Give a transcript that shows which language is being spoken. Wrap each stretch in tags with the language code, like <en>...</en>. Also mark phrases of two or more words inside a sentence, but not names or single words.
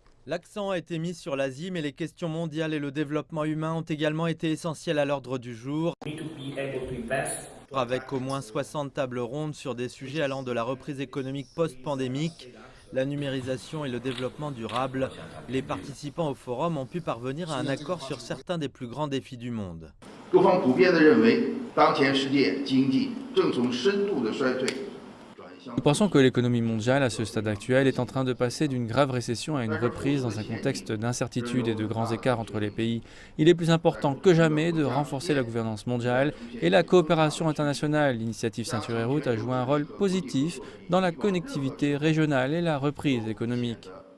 <fr>L'accent a été mis sur l'Asie, mais les questions mondiales et le développement humain ont également été essentiels à l'ordre du jour, avec au moins 60 tables rondes sur des sujets allant de la reprise économique post-pandémique, la numérisation et le développement durable. Les participants au forum ont pu parvenir à un accord sur certains des plus grands défis du monde.</fr> <zh>各方普遍地认为，当前世界经济正从深度的衰退转向。</zh> <fr>Nous pensons que l'économie mondiale, à ce stade actuel, est en train de passer d'une grave récession à une reprise dans un contexte d'incertitude et de grands écarts entre les pays. Il est plus important que jamais de renforcer la gouvernance mondiale et la coopération internationale. L'initiative Ceinture et Route a joué un rôle positif dans la connectivité régionale et la reprise économique.</fr>